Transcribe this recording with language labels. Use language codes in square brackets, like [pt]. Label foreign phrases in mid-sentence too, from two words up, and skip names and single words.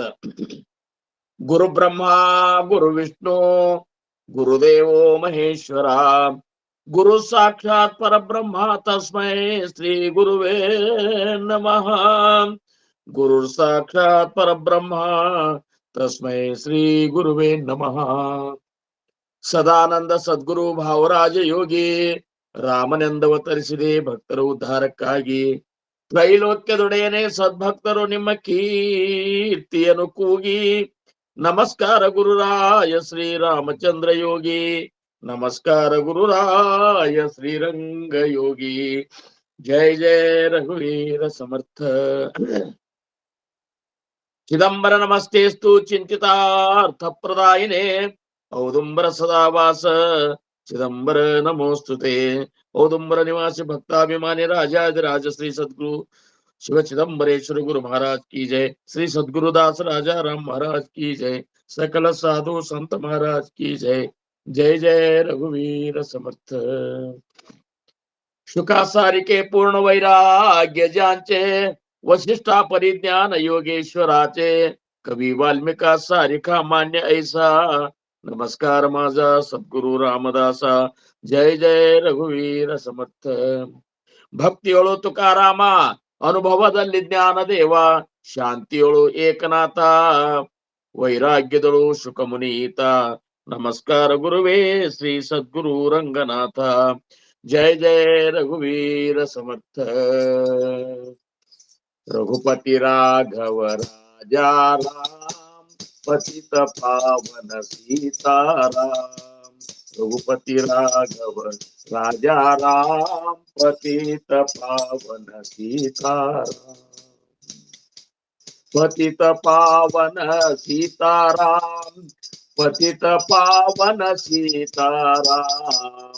[sa] गुरु ब्रह्मा गुरु विष्णु गुरुदेवो महेश्वरा गुरु साक्षात परब्रह्म तस्मै श्री गुरुवे नमः. गुरु साक्षात परब्रह्म तस्मै श्री गुरुवे नमः. [kn] ಸದಾನಂದ ಸದ್ಗುರು ಭಾವರಾಜ ಯೋಗಿ ರಾಮನೆಂದವತರಿಸಿದೆ ಭಕ್ತರ ಉದ್ಧಾರಕ್ಕಾಗಿ. ತ್ರೈಲೋಕ್ಯದೊಡೆಯನೇ ಸದ್ಭಕ್ತರು ನಿಮ್ಮ ಕೀರ್ತಿಯನ್ನು ಕೂಗಿ. ನಮಸ್ಕಾರ ಗುರುರಾಯ ಶ್ರೀರಾಮಚಂದ್ರ ಯೋಗಿ, ನಮಸ್ಕಾರ ಗುರುರಾಯ ಶ್ರೀರಂಗ ಯೋಗಿ. [mr] जय जय रघुवीर समर्थ. [sa] ಚಿದಂಬರ ನಮಸ್ತೇಸ್ತು ಚಿಂತಿತಾರ್ಥ ಪ್ರದಾಯಿನೇ ಔದುಂಬರ ಸದಾವಾಸ ಚಿದಂಬರ ನಮೋಸ್ತುತೆ. [hi] ಔದುಂಬರ ನಿವಾಸಿ ಭಕ್ತಾಭಿಮಾನಿ ರಾಜಾದಿರಾಜ ಶ್ರೀ ಸದ್ಗುರು ಶಿವ ಚಿದಂಬರೇಶ್ವರ ಗುರು महाराज की जय. श्री सद्गुरुदास राजा राम महाराज की जय. सकल साधु संत महाराज की जय. [mr] जय जय रघुवीर समर्थ. शुकासारिके पूर्ण वैराग्य ज्यांचे वशिष्ठा परिज्ञान योगेश्वराचे. कवी वाल्मिका सारिका मान्य ऐसा नमस्कार माझा सद्गुरु रामदासा. जय जय रघुवीर समर्थ. [kn] ಭಕ್ತಿಯೊಳು ತುಕಾರಾಮ ಅನುಭವದಲ್ಲಿ ಜ್ಞಾನ ದೇವ. ಶಾಂತಿಯೊಳು ಏಕನಾಥ ವೈರಾಗ್ಯದಳು ಶುಕಮುನೀತ. ನಮಸ್ಕಾರ ಗುರುವೇ ಶ್ರೀ ಸದ್ಗುರು ರಂಗನಾಥ. [mr] जय जय रघुवीर समर्थ. [hi] रघुपति राघव राजा राम पतित पावन सीताराम. रघुपति राघव राजा राम पतित पावन सीताराम. पतित पावन सीताराम पतित पावन सीताराम.